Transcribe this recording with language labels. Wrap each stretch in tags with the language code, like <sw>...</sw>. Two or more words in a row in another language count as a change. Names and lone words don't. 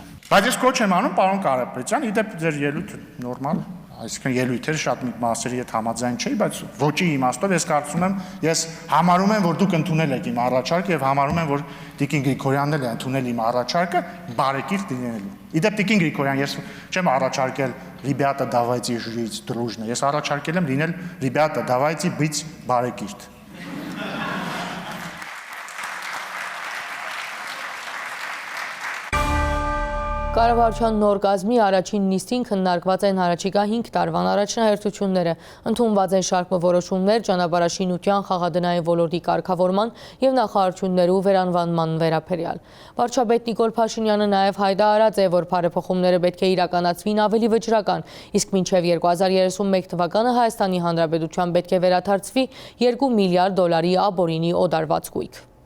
<hy>Բայց ես կոչ եմ անում, պարոն Կարապետյան, իդեպ ձեր ելույթը նորմալ, այսինքն ելույթերը շատ մասերի հետ համաձայն չէի, բայց ոչի իմաստով ես կարծում եմ, ես համարում եմ, որ դուք ընդունել եք իմ առաջարկը եւ համարում եմ, որ Տիկին Գրիգորյանն էլ է ընդունել իմ առաջարկը բարեկիրթ լինելու։ Իդեպ Տիկին Գրիգորյան, ես չեմ առաջարկել</hy> <ru>«Ребята, давайте жить дружно»,</ru> <hy>ես առաջարկել եմ լինել</hy> <ru>«Ребята, давайте быть</ru> <hy>բարեկիրթ»։ Կառավարության նոր կազմի առաջին նիստին քննարկված են առաջիկա 5 տարվան առաջնահերթությունները, ընդունված են շարք որոշումներ ճանապարհաշինության, խաղադրային ոլորտի կարգավորման եւ նախարարություններու վերանվանման վերաբերյալ։ Վարչապետ Նիկոլ Փաշինյանը նաեւ հայտարարած է, որ բարեփոխումները պետք է իրականացվին ավելի վճռական, իսկ մինչեւ 2031 թվականը Հայաստանի Հանրապետության պետք է վերադարձվի $2 միլիարդ աբորինի օդարված գույք։</hy>